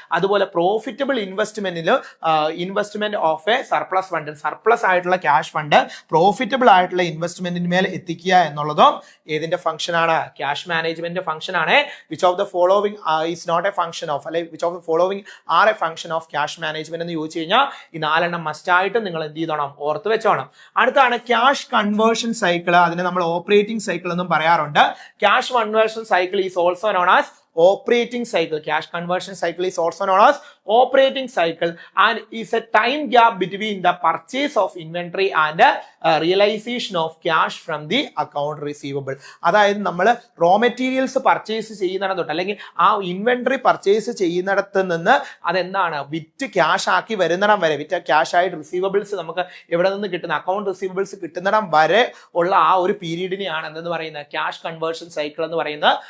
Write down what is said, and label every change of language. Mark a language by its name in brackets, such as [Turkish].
[Malayalam] അതുപോലെ [English] profitable investment of a surplus fund, [Malayalam] surplus ആയിട്ടുള്ള cash fund profitable ആയിട്ടുള്ള ഇൻവെസ്റ്റ്മെന്റിന് മേൽ എത്തിക്കുക എന്നുള്ളതും ഏതിന്റെ ഫംഗ്ഷൻ ആണ്, ക്യാഷ് മാനേജ്മെന്റിന്റെ ഫംഗ്ഷൻ ആണ്. [English] which of the following is not a function of, അല്ലെ which of the following are a function of cash management [Malayalam] എന്ന് ചോദിച്ചു കഴിഞ്ഞാൽ ഈ 4 മസ്റ്റ് ആയിട്ട് നിങ്ങൾ എന്ത് ചെയ്തോണം, ഓർത്ത് വെച്ചോണം. അടുത്താണ് ക്യാഷ് കൺവേർഷൻ സൈക്കിൾ. അതിനെ നമ്മൾ ഓപ്പറേറ്റിംഗ് സൈക്കിൾ എന്നും പറയാറുണ്ട്. [English] Cash conversion cycle is also known as operating cycle. Cash conversion cycle is also known as operating cycle and is a time gap between the purchase of inventory and realisation of cash from the account receivable. [Malayalam] അതായത് നമ്മൾ raw materials purchase ചെയ്യുന്നിടം തൊട്ട് അല്ലെങ്കിൽ ആ inventory purchase ചെയ്യുന്നിടത്ത് നിന്ന് അതെന്താണ് വിറ്റ് cash ആക്കി വരുന്നിടം വരെ, വിറ്റ് ക്യാഷ് ആയിട്ട് റിസീവബിൾസ് നമുക്ക് എവിടെ നിന്ന് കിട്ടുന്ന അക്കൗണ്ട് റിസീവബിൾസ് കിട്ടുന്നിടം വരെ ഉള്ള ആ ഒരു പീരീഡിനെയാണ് എന്തെന്ന് പറയുന്നത് ക്യാഷ് കൺവേർഷൻ സൈക്കിൾ എന്ന് പറയുന്നത്.